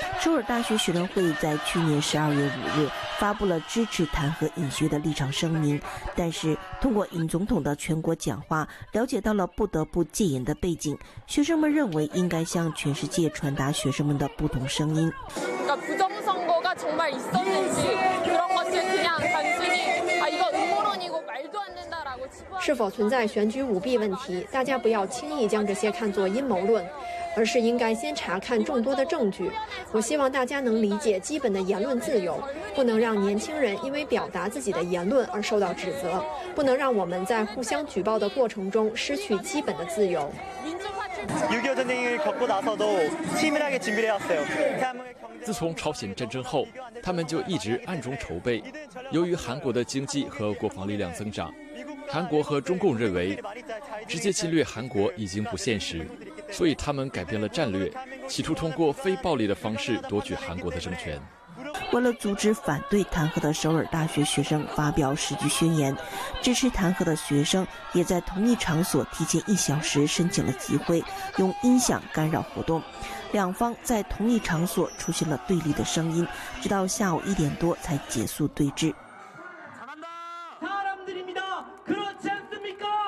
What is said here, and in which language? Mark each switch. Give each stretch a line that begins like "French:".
Chinese: 首尔大学学生会在去年12月5日发布了支持弹劾尹锡悦的立场声明，但是通过尹总统的全国讲话，了解到了不得不戒严的背景。学生们认为应该向全世界传达学生们的不同声音。
Korean: 부정선거가 정말 있었는지 그런 것을 그냥 단순히 이거 음모론이고 말도 안 된다라고
Chinese: 是否存在选举舞弊问题？大家不要轻易将这些看作阴谋论，而是应该先查看众多的证据。我希望大家能理解基本的言论自由，不能让年轻人因为表达自己的言论而受到指责，不能让我们在互相举报的过程中失去基本的自由。
Korean: 6.25 전쟁을 겪고 나서도 치밀하게 준비를 해왔어요.
Chinese: 自从朝鲜战争后，他们就一直暗中筹备。由于韩国的经济和国防力量增长，韩国和中共认为直接侵略韩国已经不现实，所以他们改变了战略，企图通过非暴力的方式夺取韩国的政权。为了阻止反对弹劾的首尔大学学生发表时局宣言，支持弹劾的学生也在同一场所提前1小时申请了集会，用音响干扰活动。两方在同一场所出现了对立的声音，直到下午1点多才结束对峙。
Korean: 사람들입니다. 그렇지 않습니까?